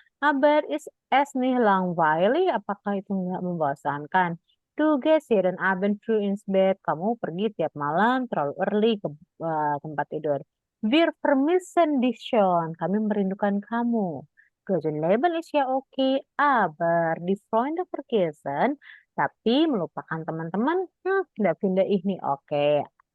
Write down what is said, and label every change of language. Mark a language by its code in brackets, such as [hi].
[de] Aber ist es nicht langweilig? [id] Apakah itu nggak membosankan? [de] Du gehst jeden Abend früh ins Bett. [id] Kamu pergi tiap malam terlalu [en] early [id] ke tempat tidur. [de] Wir vermissen dich schon. [id] Kami merindukan kamu. [de] Gesund Leben ist ja okay, aber die Freunde vergessen [id] tapi melupakan teman-teman, tidak [de] finde ich nicht okay.